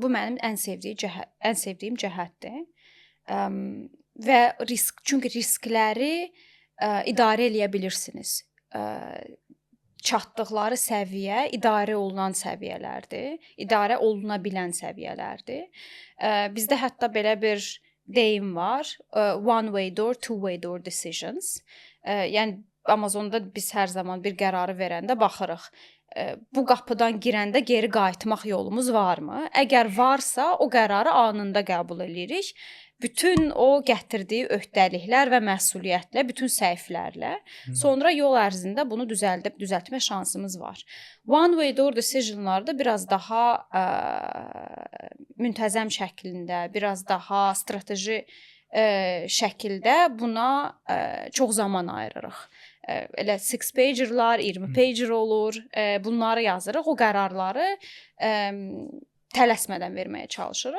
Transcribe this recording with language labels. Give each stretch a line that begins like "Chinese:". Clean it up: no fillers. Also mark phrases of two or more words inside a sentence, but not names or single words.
Azerbaijani: Bu mənim ən sevdiyim cəhətdir. Və çünki riskləri idarə eləyə bilirsiniz. Çatdıqları səviyyə idarə olunan səviyyələrdir. İdarə oluna bilən səviyyələrdir. Bizdə hətta belə bir deyim var.
English: One way door, two way door decisions.
Azerbaijani: Yəni Amazonda biz hər zaman bir qərarı verəndə baxırıq. Bu qapıdan girəndə geri qayıtmaq yolumuz varmı? Əgər varsa, o qərarı anında qəbul edirik. bütün o gətirdiyi öhdəliklər və məsuliyyətlə, bütün səhvlərlə sonra yol ərzində bunu düzəltmə şansımız var.
English: One way door
Azerbaijani: decisionlarda biraz daha müntəzəm şəklində, biraz daha strateji şəkildə buna çox zaman ayırırıq. Elə 6 pagerlar, 20 pager olur. Bunları yazırıq. O qərarları tələsmədən verməyə çalışırıq.